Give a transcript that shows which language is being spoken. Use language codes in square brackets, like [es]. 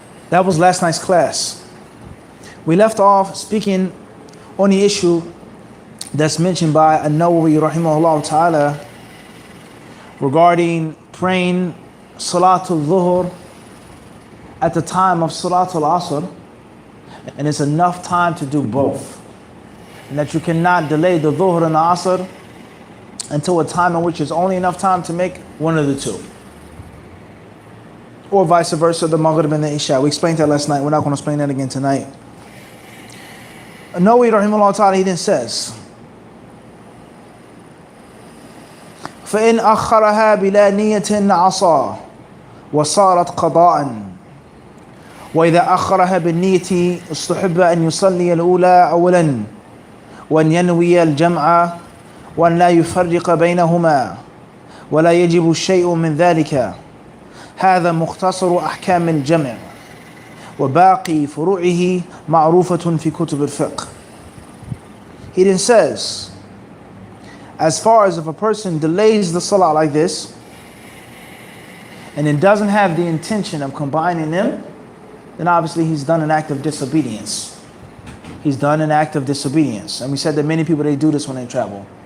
[en] That was last night's class. We left off speaking on the issue that's mentioned by An-Nawawi rahimahullah ta'ala regarding praying Salatul Dhuhr at the time of Salatul Asr, and it's enough time to do both. And that you cannot delay the Dhuhr and the Asr until a time in which is only enough time to make one of the two. Or vice versa, the Maghrib and the Isha. We explained that last night. We're not going to explain that again tonight. Nawawi rahimahullah ta'ala, he then says, [ar] فَإِنْ أَخَّرَهَا بِلَا نِيَّةٍ عَصَى وَصَارَتْ قَضَاءً وإذا أخرها بالنية استحب أن يصلي الأولى أولا وأن ينوي الجمع وأن لا يفرق بينهما ولا يجب شيء من ذلك. هذا مختصر أحكام الجمع وباقي فروعه معروفة في كتب الفقه. [en] He then says, as far as if a person delays the salah like this and then doesn't have the intention of combining them, then obviously he's done an act of disobedience. He's done an act of disobedience. And we said that many people, they do this when they travel.